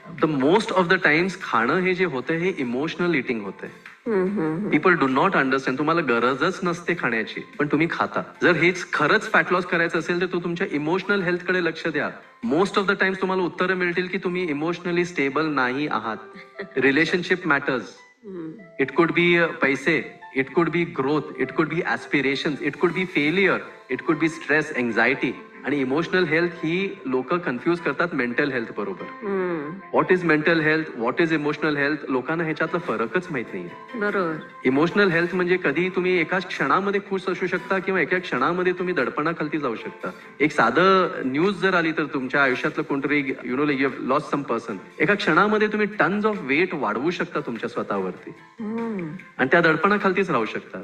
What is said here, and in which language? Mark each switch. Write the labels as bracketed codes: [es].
[en] the most of the times [mr] खाणं हे जे होतं हे इमोशनल इटिंग होतंय. [en] People do not understand. [mr] तुम्हाला गरजच नसते खाण्याची पण तुम्ही खाता. जर हेच खरंच फॅट लॉस करायचं असेल तर तुमच्या इमोशनल हेल्थ कडे लक्ष द्या. [en] most of the times [mr] तुम्हाला उत्तरं मिळतील की तुम्ही इमोशनली स्टेबल नाही आहात. [en] Relationship matters. It could be पैसे, it could be growth, it could be aspirations, it could be failure, it could be stress, anxiety. [mr] आणि इमोशनल हेल्थ ही लोक कन्फ्युज करतात मेंटल हेल्थ बरोबर. [en] what is mental health, what is emotional health, [mr] लोकांना ह्याच्यातला फरकच माहित नाही. बरोबर. Emotional health म्हणजे कधी तुम्ही एका क्षणामध्ये खुश असू शकता किंवा एका क्षणामध्ये तुम्ही दडपणाखाली जाऊ शकता. एक साधं न्यूज जर आली तर तुमच्या आयुष्यातलं कोणतरी [en] you lost some person, [mr] एका क्षणामध्ये तुम्ही [en] tons of weight [mr] वाढवू शकता तुमच्या स्वतःवरती आणि त्या दडपणाखालीच राहू शकता.